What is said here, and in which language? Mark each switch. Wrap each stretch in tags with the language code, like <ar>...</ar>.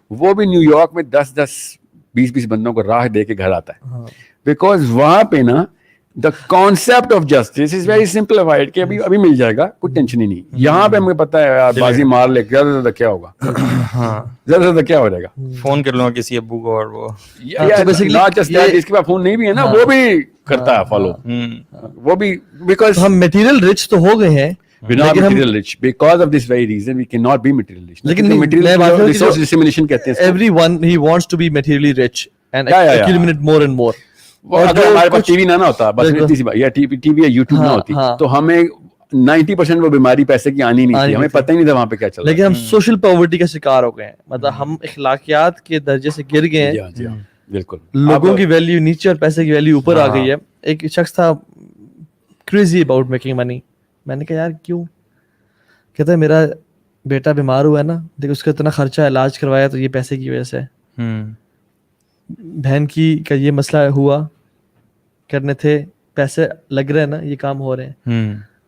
<hi>वो भी न्यूयॉर्क में 10-20 बंदों को राह दे के घर आता है, बिकॉज वहां पे ना</hi> <en>the concept of justice is very simplified</en> <hi>कि अभी मिल जाएगा, कोई टेंशन ही नहीं। यहाँ पे हमें पता है यार, बाजी मार ले, ज्यादा ज्यादा क्या होगा, ज्यादा ज्यादा क्या हो जाएगा, फोन कर लूंगा किसी अब्बू को, और वो जिसके पास फोन नहीं भी है ना, वो भी करता है फॉलो, वो भी, बिकॉज हम मटेरियल रिच तो हो गए हैं,</hi> <en>we're not material rich because of this very reason we cannot be material rich.</en> <hi>लेकिन material resource dissemination कहते हैं,</hi> <en>everyone he wants to be materially rich and accumulate more and more.</en> <hi>अगर हमारे पास TV ना होता, बस इतनी सी बात, या टीवी या यूट्यूब ना होती, तो हमें 90% वो बीमारी पैसे की आनी नहीं थी, हमें पता ही नहीं था वहां पे क्या चल रहा है। लेकिन हम सोशल पॉवर्टी का शिकार हो गए हैं, मतलब हम इखलाकियात के दर्जे से गिर गए हैं, बिल्कुल, लोगों की वैल्यू नीचे और पैसे की वैल्यू ऊपर आ गई है। एक शख्स था</hi> <en>crazy about making money,</en> <hi>मैंने कहा यार क्यों, कहता है मेरा बेटा बीमार हुआ है ना, देखो उसका इतना खर्चा इलाज करवाया, तो ये पैसे की वजह से, बहन की का ये मसला हुआ, करने थे पैसे लग रहे हैं ना, ये काम हो रहे हैं।</hi>